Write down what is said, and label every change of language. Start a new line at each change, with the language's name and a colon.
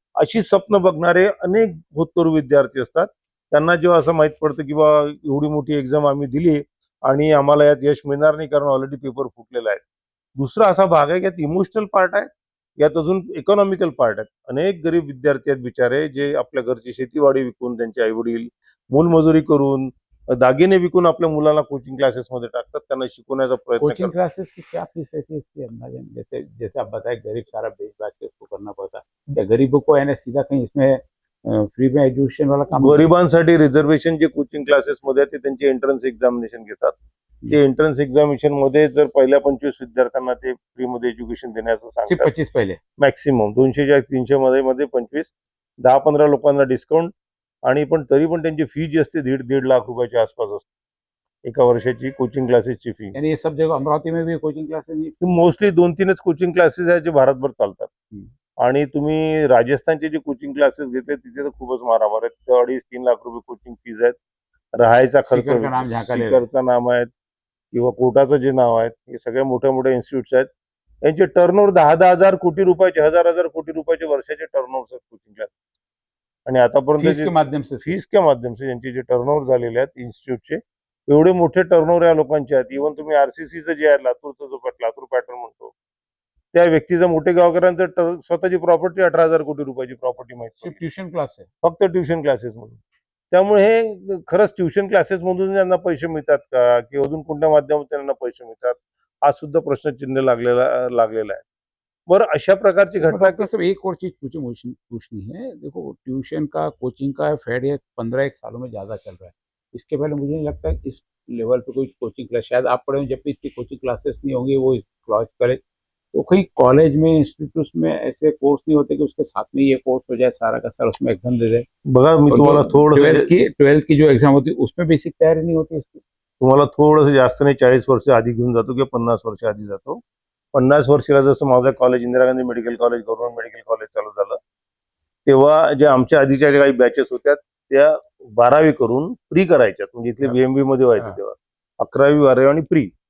Marathi: अशी स्वप्न बघणारे अनेक भूतपूर्व विद्यार्थी असतात. त्यांना जेव्हा असं माहीत पडतं की बा एवढी मोठी एक्झाम आम्ही दिली आणि आम्हाला यात यश मिळणार नाही कारण ऑलरेडी पेपर फुटलेला आहे. दुसरा असा भाग आहे की यात इमोशनल पार्ट आहे, यात अजून इकॉनॉमिकल पार्ट आहेत. अनेक गरीब विद्यार्थी आहेत बिचारे, जे आपल्या घरची शेतीवाडी विकून, त्यांचे आईवडील मोलमजुरी करून, दागिने विकून आपल्या मुलांना कोचिंग क्लासेसमध्ये टाकतात, त्यांना शिकवण्याचा प्रयत्न
Hindi: कोचिंग
Marathi: करतात.
Hindi: क्लासेस की क्या फीस रहती है इसकी अंदाजन? जैसे जैसे आप बताए गरीब सारा बेच बाच के उसको करना पड़ता है, क्या गरीबों को है ना सीधा कहीं इसमें फ्री में एजुकेशन वाला काम?
Marathi: गरिबांसाठी रिझर्वेशन जे कोचिंग क्लासेसमध्ये आहे ते त्यांचे एंट्रन्स एक्झामिनेशन घेतात. ते एंट्रन्स एक्झामिनेशन मध्ये जर पहिल्या 25 विद्यार्थ्यांना ते फ्रीमध्ये एज्युकेशन देण्याचं
Hindi: सिर्फ
Marathi: सांगतात.
Hindi: 25 पहले?
Marathi: मॅक्सिमम 200च्या 300 मध्ये 25, 10-15 लोकांना डिस्काउंट. आणि पण तरी पण त्यांची फी जी असते 1.5 लाख रुपयाच्या आसपास असते एका वर्षाची कोचिंग क्लासेसची फी.
Hindi: यानी ये सब जगह अमरावती में भी coaching classes?
Marathi: Mostly 2-3च coaching classes आहेत जे भारतभर चालतात. आणि तुम्ही राजस्थानचे जे कोचिंग क्लासेस घेतले तिथे तर खूपच मारामार आहेत. 2.5-3 लाख रुपये कोचिंग फीज आहेत. राहायचा खर्च,
Hindi: सीकर का नाम झाका ले
Marathi: सीकरचं नाव आहे किंवा कोटाचं जे नाव आहे, हे सगळ्या मोठ्या मोठ्या इन्स्टिट्यूट्स आहेत. यांचे टर्नओव्हर 10,000 कोटी रुपयाचे, 1,000 कोटी रुपयाचे वर्षाचे टर्नओव्हर आहेत कोचिंग क्लास. आणि
Hindi: फीस
Marathi: आतापर्यंत
Hindi: के माध्यम से? फीस के माध्यम से
Marathi: यांचे जे टर्नओव्हर झालेले आहेत इन्स्टिट्यूटचे, एवढे मोठे टर्नओव्हर या लोकांचे आहेत. इव्हन तुम्ही आरसीसीचं जे आहे, लातूरचं जो लातूर पॅटर्न म्हणतो, त्या व्यक्तीचं, मोठे गावकऱ्यांचं स्वतःची प्रॉपर्टी 18,000 कोटी रुपयाची प्रॉपर्टी माहिती,
Hindi: सिर्फ ट्यूशन क्लास है?
Marathi: फक्त ट्युशन क्लासेस मधून. त्यामुळे हे खरंच ट्युशन क्लासेस मधून त्यांना पैसे मिळतात का, की अजून कोणत्या माध्यमातून त्यांना पैसे मिळतात, हा सुद्धा प्रश्नचिन्ह लागलेला आहे. बरं, अशा प्रकारची घटना
Hindi: डॉक्टर साहब एक और चीज पूछनी है। देखो ट्यूशन का कोचिंग का फेड ये 15-1 सालों में ज़्यादा चल रहा है। इसके पहले मुझे नहीं लगता कि इस लेवल पे कोई कोचिंग क्लास, शायद आप पढ़े हो जब भी इसकी कोचिंग क्लासेस नहीं होंगी, वो क्लास करे तो कहीं कॉलेज में इंस्टीट्यूट में ऐसे कोर्स नहीं होते कि उसके साथ में ये कोर्स हो जाए सारा का सारा, उसमें एग्जाम दे दे?
Marathi: बघा, मी तुम्हाला थोडं
Hindi: 12th की जो एग्जाम होती है उसमें बेसिक तैयारी नहीं होती इसकी?
Marathi: तुम्हाला थोडंसं जास्त नाही, 40 वर्ष आधी घेऊन जातो किंवा 50 वर्ष आधी जातो. 50 वर्षाला जसं माझं college Indira Gandhi medical college, government medical college चालू झालं, तेव्हा जे आमच्या आधीच्या ज्या काही बॅचेस होत्या त्या 12वी करून प्री करायच्यात, म्हणजे इथले बीएमबी मध्ये व्हायचं तेव्हा 11वी 12वी आणि प्री.